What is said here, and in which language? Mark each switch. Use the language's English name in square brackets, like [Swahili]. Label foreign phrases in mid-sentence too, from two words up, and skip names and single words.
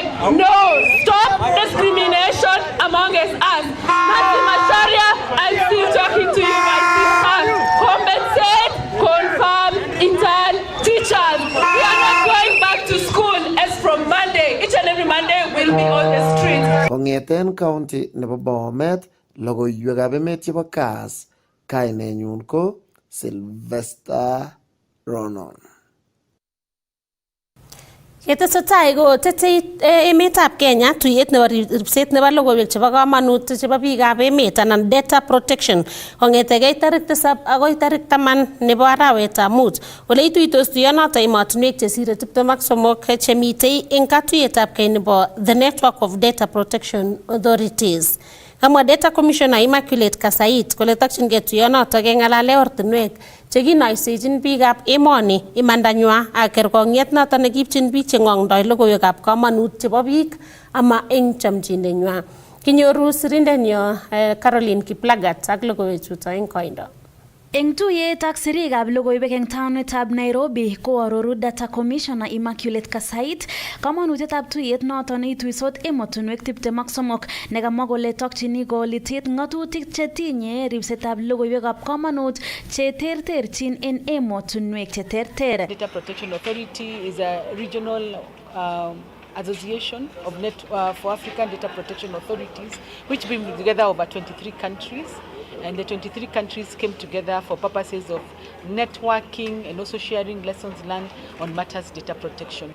[English] No, stop discrimination among us. Mati Masharia, I'm still talking to you, my sister. Compensate, confirm, intern, teachers. We are not going back to school as from Monday. Each and every Monday we'll be on the street. [Kipsigis] Kongeten county nebo Bomet, logoiywekab emet chebo Kass, kainenyun ko Sylvester Ronon. Yetesetai ko tetei emetab Kenya tuyet nebo ripset nebo logoiwek chebo kamanut chebo biikab emet anan [English] data protection [Kipsigis] kongetegei tarik 7 agoi tarik 10 nebo arawetab mut. Ole ituitos tuyonoto emotinwek chesire 23 chemitei eng katuyetab kei nebo [English] the Network of Data Protection Authorities. [Kipsigis] Kamwa [English] Data Commissioner [Kipsigis] Immaculate Kasait kole takchingei tuyonoto kengalale ortinwek chekinoisechin biikab emoni imandanywa ak kerkong'et noto nekipchin biik cheng'ong'doi logoiwekab kamanut chebo biik ama eng chomchinenywa. Kinyoru sirindenyo Caroline Kiplagat ak logoiwechuto eng koindo. Eng tuyet ak sirikab logoiwek eng taunetab Nairobi ko aroru [English] Data Commissioner [Kipsigis] Immaculate Kasait kamanutietab tuyet noto neituisot emotinwek 23 nekamwa kole tokchini kolitiet ng'atutik chetinye ripsetab logoiwekab kamanut cheterterchin en emotinwek cheterter. [English] Data Protection Authority is a regional association of for African data protection authorities, which bring together over 23 countries. And the 23 countries came together for purposes of networking and also sharing lessons learned on matters data protection.